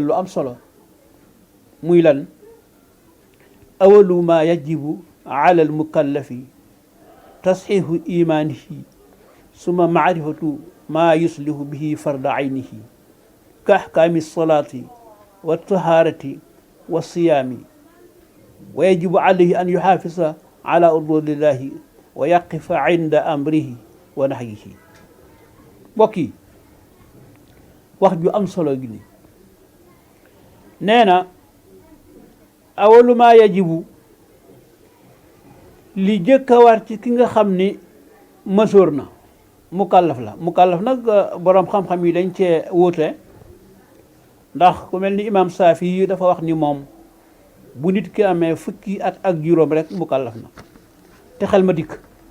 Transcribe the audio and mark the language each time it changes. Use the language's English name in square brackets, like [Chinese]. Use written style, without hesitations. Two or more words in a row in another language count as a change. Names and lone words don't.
[Wolof] lu am solo muy lan [Arabic] أول ما يجب على المكلف تصحيح إيمانه ثم معرفة ما يصلح به فرض عينه كأحكام الصلاة والطهارة والصيام ويجب عليه أن يحافظ على حدود الله ويقف عند أمره ونهيه [Wolof] mbokk yi wax ju am solo gi ni nee na [Arabic] أول ما يجب [Wolof] li jëkk a war ci ki nga xam ni masoor na mukallaf la mukallaf nag boroom xam-xam yi dañ cee wuute ndax ku mel ni imam Saafi yi dafa wax ni moom bu nit ki amee fukki at ak juróom rek mukallaf na te xel ma dikk